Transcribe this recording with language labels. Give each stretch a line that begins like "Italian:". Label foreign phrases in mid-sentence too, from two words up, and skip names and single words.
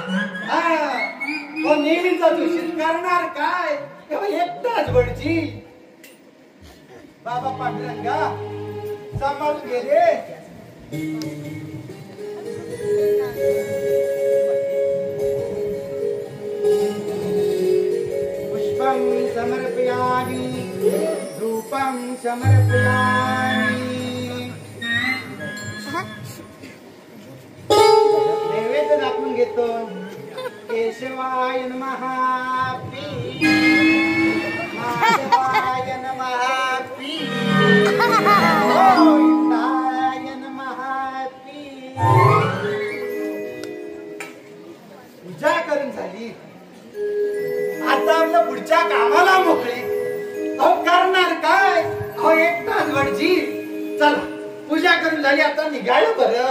Marathi: नेहमीचा दूषित करणार काय एकटाच भटजी. बाबा पांडुरंगा सांभाळून गेले.
Sanskrit: पुष्पं समर्पयामि धूपं समर्पयामि.
Marathi: नैवेद्य दाखवून घेतो.
Sanskrit: केशवाय नमः माधवाय नमः गोविंदाय नमः.
Marathi: पूजा करून झाली. आता आपल्या पुढच्या कामाला मोकळे. अहो करणार काय एकटाच भटजी. चला पूजा करून झाली आता निघायला बरं.